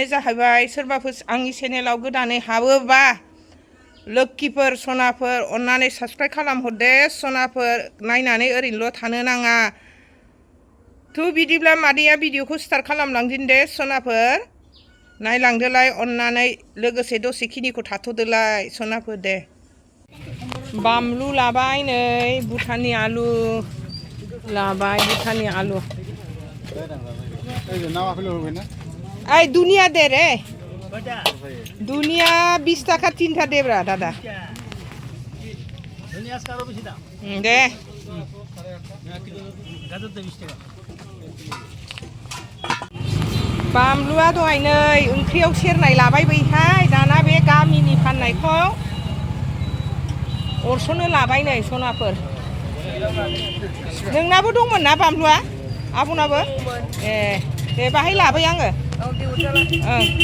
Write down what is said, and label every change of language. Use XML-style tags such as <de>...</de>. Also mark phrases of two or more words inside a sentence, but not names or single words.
<brx>जाहैबाय सोरबाफोर आंनि चेनेलाव गोदानै हाबोबा लोक्षिफोर सनाफोर अन्नानै साबस्क्राइब खालामहरदे सनाफोर नायनानै ओरैनोल' थानो नाङा थ' बिदिब्ला मादैया भिडिअखौ स्टार्ट खालामलांदिन दे सनाफोर नायलांदोलाय अन्नानै लोगोसे दसेखिनिखौ थाथ'दोलाय सनाफोर दे बामलु लाबाय नै भुटाननि आलु लाबाय भुटाननि आलु ओइ दुनिया दे रे दुनिया</brx> <bn>20 টাকা তিনটা দে ব্রা দাদা</bn> <brx>दे बामलुआ दहाय नै ओंख्रियाव सेरनाय लाबाय बैहाय दाना बे गामिनि फाननायखौ अरस'नो लाबाय नै सनाफोर नोंनाबो दंमोन ना बामलुआ आब'नाबो ए दे बाहाय लाबाय आङो ओं</brx>